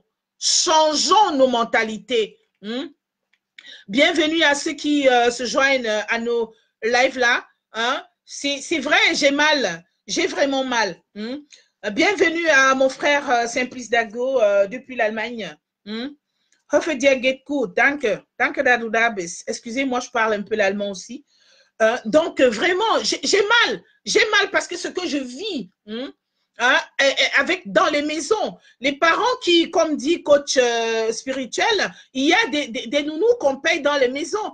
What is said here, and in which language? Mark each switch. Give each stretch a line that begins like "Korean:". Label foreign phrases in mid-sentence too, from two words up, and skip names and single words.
French: Changeons nos mentalités. Bienvenue à ceux qui se joignent à nos lives là. C'est vrai, j'ai mal. J'ai vraiment mal. Bienvenue à mon frère Simplice Dago depuis l'Allemagne.
German: Hoffe dir geht gut. Danke. Danke, Dadudabis.
French: Excusez-moi, je parle un peu l'allemand aussi. Donc, vraiment, j'ai mal. J'ai mal parce que ce que je vis, dans les maisons, les parents qui, comme dit coach spirituel, il y a des nounous qu'on paye dans les maisons.